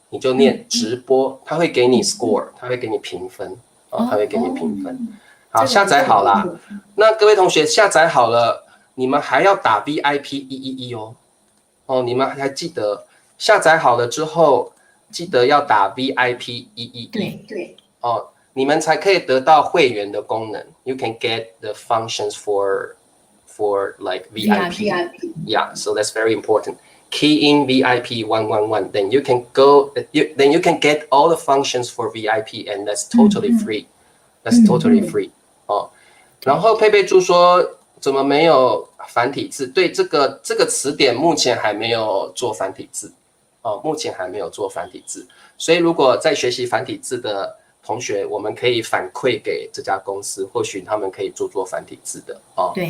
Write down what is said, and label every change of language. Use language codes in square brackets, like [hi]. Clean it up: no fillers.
[zh] 你就念直播，它会给你 score， 它会给你评分，它会给你评分。好，下载好啦。那各位同学下载好了，你们还要打 VIP111 哦，你们还记得下载好了之后，记得要打 VIP111。对哦，你们才可以得到会员的功能。 [en] You can get the functions for like VIP. Yeah, so that's very important. Key in VIP 111, then you can then you can get all the functions for VIP, and that's totally free. That's totally free. [zh] 哦，然后佩佩猪说怎么没有繁体字？对，这个词典目前还没有做繁体字。哦，目前还没有做繁体字，所以如果在学习繁体字的同学，我们可以反馈给这家公司，或许他们可以做繁体字的哦。